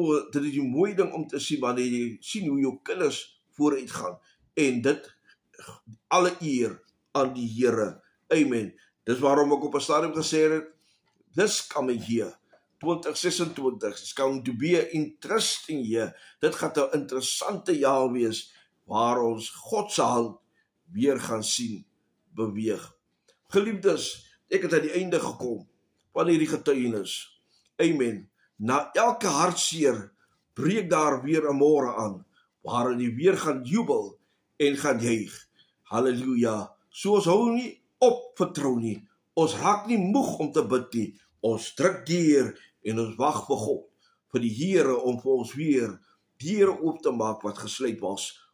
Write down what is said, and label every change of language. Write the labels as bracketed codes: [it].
[af] Dit is die mooie ding om te sien, wanneer jy sien hoe jou kinders vooruit gaan, en dit alle eer aan die Here. Amen. Dis waarom ek op 'n stadium gesê het, [en] this coming year, 2026, is going to be an interesting year. [af] Dit gaan 'n interessante jaar wees, waar ons God se hand weer gaan sien beweeg. Geliefdes, ek het aan die einde gekom van hierdie getuienis. Amen. Na elke hartseer breek daar weer 'n môre aan, waarin jy weer gaan jubel en gaan juig. Halleluja. So ons hou nie op vertrou nie. Ons raak nie moeg om te bid nie. Ons druk deur en ons wag vir God, vir die Here om vir ons weer deure oop te maak wat gesluit was,